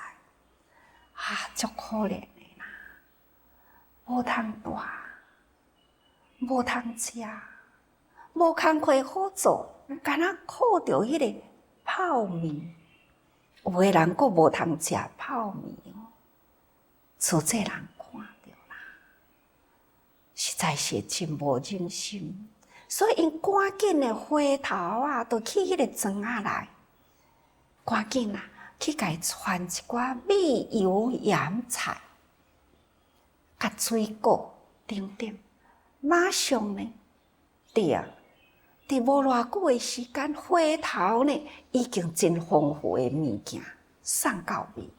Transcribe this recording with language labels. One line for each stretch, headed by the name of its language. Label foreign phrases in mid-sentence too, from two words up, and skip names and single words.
Min Nan Chinese: 足可怜的啦，无通住，无通食，无工课好做，敢若靠着迄个泡面， 有个人佫无通食泡面哦，做这人看到啦，实在是真无忍心，所以因赶紧的回头啊，就去迄个庄仔内，赶紧啊，去甲伊传一寡米油盐菜，甲水果等等，马上呢，对啊。伫无偌久诶时间，回头呢，已经真丰富诶物件送到位啦。